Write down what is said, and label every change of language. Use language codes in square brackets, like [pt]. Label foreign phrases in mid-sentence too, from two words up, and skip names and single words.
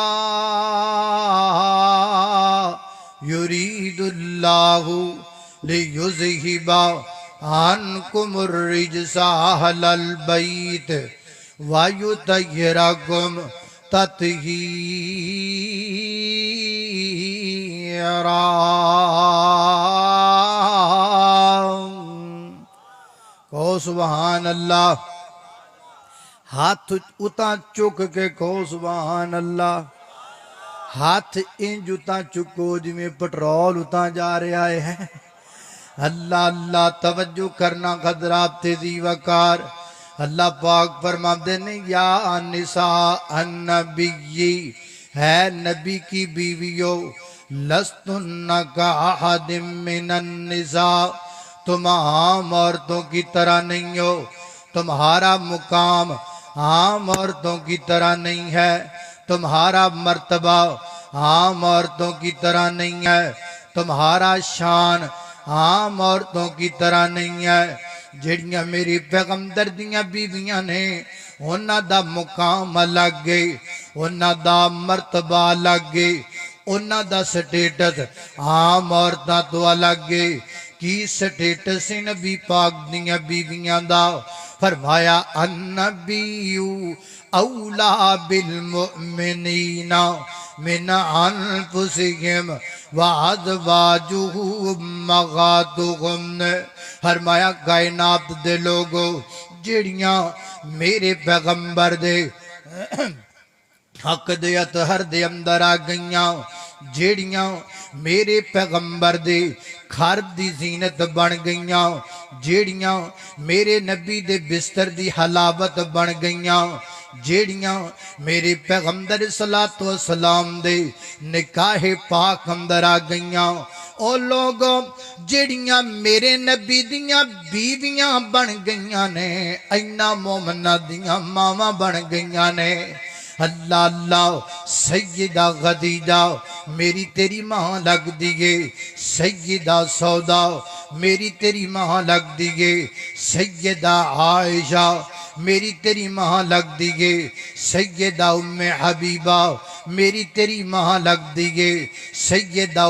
[ar] يُرِيدُ اللَّهُ لِيُذْهِبَ عَنْكُمُ الرِّجْسَ أَهْلَ الْبَيْتِ وَيُطَهِّرَكُمْ تَطْهِيرًا۔ [pa] کہو [ar] سبحان اللہ، [pa] ہاتھ اتاں چک کے کہو [ar] سبحان اللہ، [pa] ہاتھ انج اتاں چکو جی میں پٹرول اتاں جا رہا ہے۔ [ur] اللہ اللہ توجہ کرنا حضرات تیزی وقار۔ اللہ پاک فرماتے ہیں [ar] یا نساء النبی، [ur] ہے نبی کی بیویوں، [ar] لستن کاحد من النساء، [ur] تم عام عورتوں کی طرح نہیں ہو، تمہارا مقام عام عورتوں کی طرح نہیں ہے، تمہارا مرتبہ عام عورتوں کی طرح نہیں ہے، تمہارا شان عام عورتوں کی طرح نہیں ہے۔ [pa] جڑیاں میری پیغمبر دیاں بیویاں نے انہاں دا مقام الگ گئے، انہاں دا مرتبہ الگ گئے، انہاں دا سٹیٹس عام عورتاں تو الگ گئے۔ کی سٹیٹس نبی پاک دیاں بیویاں دا؟ [ar] فرمایا النبی اولا بالمؤمنین من انفسہم وازواجہ امہاتہم۔ [pa] فرمایا کائنات دے لوگو جڑیاں میرے پیغمبر دے حق دے اطہر دے اندر آ گئیاں، جڑیاں میرے پیغمبر دے گھر دی زینت بن گئیاں، جڑیاں میرے نبی دے بستر دی حلاوت بن گئیاں، جڑیاں میرے پیغمبر [ar] صلاۃ والسلام [pa] دے نکاح پاک اندر آ گئیاں، او لوگوں جڑیاں میرے نبی دیاں بیویاں بن گئیاں نے، اینا مومنہ دیاں ماواں بن گئیاں نے۔ اللہ اللہ سیدہ خدیجہ میری تیری ماں لگ دیئے، سیدہ سودا میری تیری ماں لگ دیئے، سیدہ عائشہ میری تیری ماں لگ دیئے، سیدہ ام حبیبہ میری تیری ماں لگ دیئے، سیدہ